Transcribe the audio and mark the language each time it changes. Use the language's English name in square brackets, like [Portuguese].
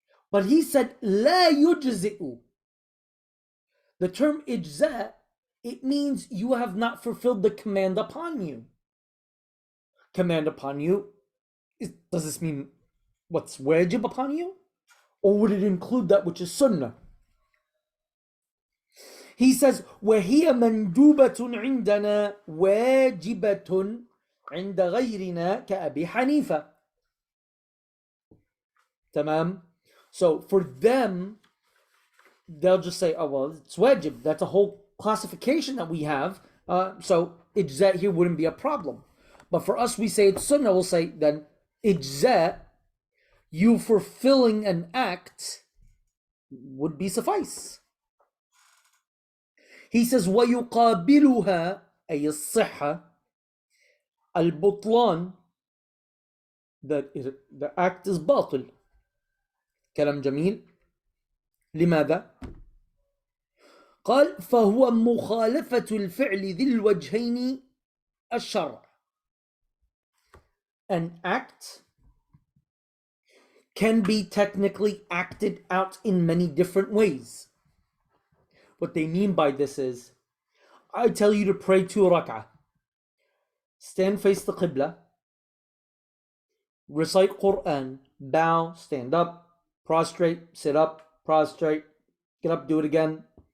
[English] But he said, [Arabic] لا يجزئ. [English] The term ijza, it means you have not fulfilled the command upon you. Command upon you, does this mean what's wajib upon you? Or would it include that which is sunnah? He says, [Arabic] وَهِيَ مَنْدُوبَةٌ عِنْدَنَا وَاجِبَةٌ عِنْدَ غَيْرِنَا كَأَبِي حَنِيفَةَ. Tamam. [English] So for them, they'll just say, oh, well, it's wajib. That's a whole classification that we have. So ijza here wouldn't be a problem. But for us, we say it's sunnah. We'll say then ijza, you fulfilling an act would be suffice. He says, [Arabic] وَيُقَابِلُهَا أي الصحة البطلان, [English] that the act is batil. [Arabic] كلام جميل. لماذا؟ قال فهو مخالفة الفعل ذي الوجهين الشرع. [English] An act can be technically acted out in many different ways. What they mean by this is, I tell you to pray 2 rak'ah. stand face the Qibla, recite Quran, bow, stand up, prostrate, sit up, prostrate, get up, do it again.